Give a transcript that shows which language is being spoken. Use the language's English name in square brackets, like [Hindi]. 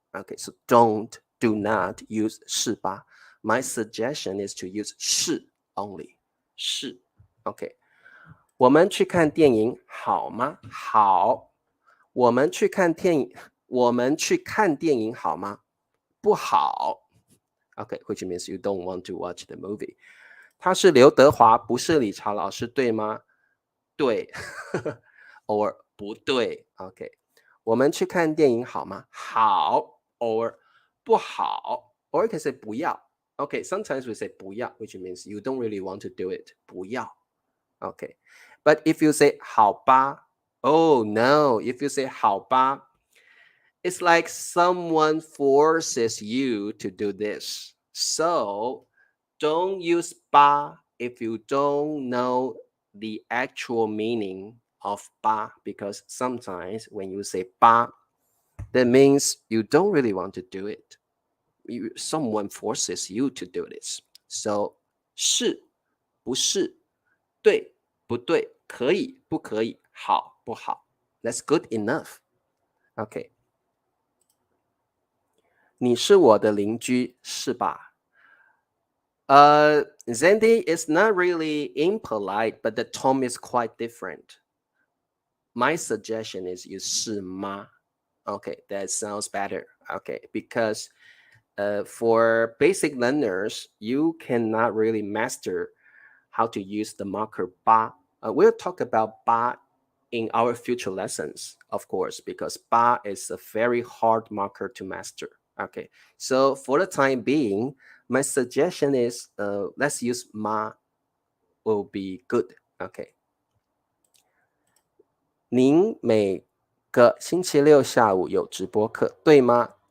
[English] Okay, so do not use 是吧. My suggestion is to use 是 only. [Chinese] 是 OK. 我们去看电影好吗？好。我们去看电影好吗？不好。 [English] Okay, which means you don't want to watch the movie. [Chinese] 他是刘德华，不是理查老师，对吗？对。or 不对。 OK， 我们去看电影好吗？好。or 不好。 [English] or you can say 不要。 Okay, sometimes we say 不要 which means you don't really want to do it. [Chinese] 不要。 [English] Okay, but if you say 好吧 oh no, if you say 好吧 it's like someone forces you to do this. So don't use 吧 if you don't know the actual meaning of 吧 because sometimes when you say 吧 that means you don't really want to do it. Someone forces you to do this. [Chinese] So 是不是对不对可以不可以好不好 [English] That's good enough. Okay. [Chinese] 你是我的邻居是吧 [English] Zandy is not really impolite, but the tone is quite different. My suggestion is use 是吗 Okay, that sounds better. Okay, because for basic learners, you cannot really master how to use the marker 吧 we'll talk about 吧 in our future lessons, of course, because 吧 is a very hard marker to master. Okay, so for the time being, my suggestion is let's use 吗 will be good. Okay. [Chinese] 您每个星期六下午有直播课，对吗？